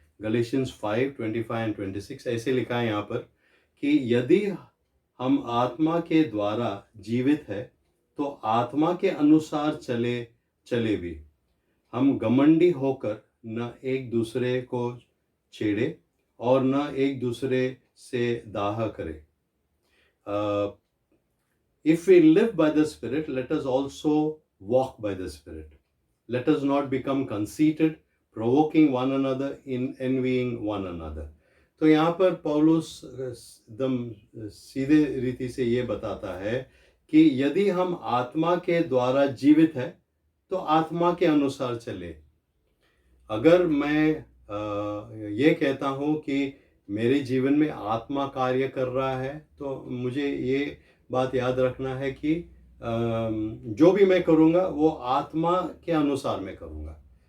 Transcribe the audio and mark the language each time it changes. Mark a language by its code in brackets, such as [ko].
[hi] Galatians 5:25 and 26 ऐसे लिखा है यहाँ पर कि यदि हम आत्मा के द्वारा जीवित है, तो आत्मा के अनुसार चले भी। हम घमंडी होकर न एक दूसरे को छेड़े और न एक दूसरे से दाह करे। [en] If we live by the Spirit, let us also walk by the Spirit. Let us not become conceited, provoking one another, in envying one another. [hi] तो यहाँ पर पौलुस एकदम सीधे रीति से ये बताता है कि यदि हम आत्मा के द्वारा जीवित है तो आत्मा के अनुसार चले। अगर मैं ये कहता हूँ कि मेरे जीवन में आत्मा कार्य कर रहा है तो मुझे ये बात याद रखना है कि जो भी मैं करूँगा वो आत्मा के अनुसार मैं करूँगा।